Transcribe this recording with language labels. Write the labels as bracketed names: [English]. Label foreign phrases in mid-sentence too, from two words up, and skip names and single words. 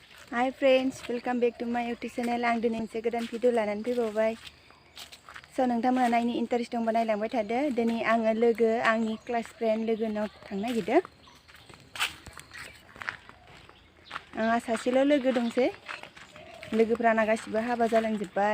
[English] Hi friends, welcome back to my YouTube channel. [Bodo] आं दिनै मोनसे गोदान भिडिअ लानानै फैबावबाय। नोंथांमोना नायनो इन्टारेस्ट दंबा नायलांबाय थादो। दिनै आङो आंनि [English] class friend [Bodo] लोगोनाव थांनो नागिरदों। आंहा सासेल' लोगो दंसै। लोगोफ्राना गासिबो हाबा जालांजोब्बाय।